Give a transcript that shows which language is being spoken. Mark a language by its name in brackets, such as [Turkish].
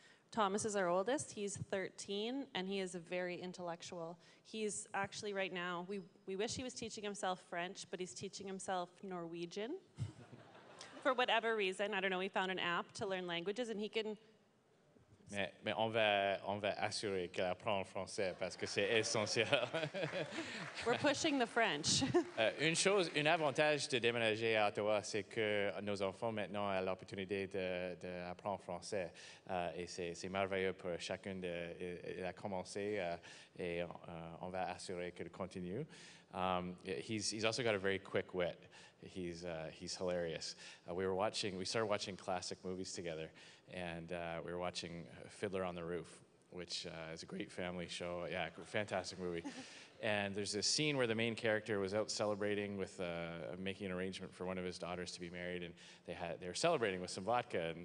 [English] Thomas is our oldest. He's 13, and he is very intellectual. He's actually right now, we wish he was teaching himself French, but he's teaching himself Norwegian. For whatever reason, I don't know, we found an app to learn languages, and he can... [French] Mais on va assurer qu'elle apprend en français parce que c'est essentiel. [English] We're pushing the French. [French] Un avantage de déménager à Ottawa, c'est que nos enfants maintenant ont l'opportunité d'apprendre français. Et c'est merveilleux pour chacun il a commencé et on va assurer qu'il continue. [English] He's also got a very quick wit. He's hilarious. We started watching classic movies together, and we were watching Fiddler on the Roof, which is a great family show. Yeah, fantastic movie. And there's this scene where the main character was out celebrating with making an arrangement for one of his daughters to be married, and they were celebrating with some vodka.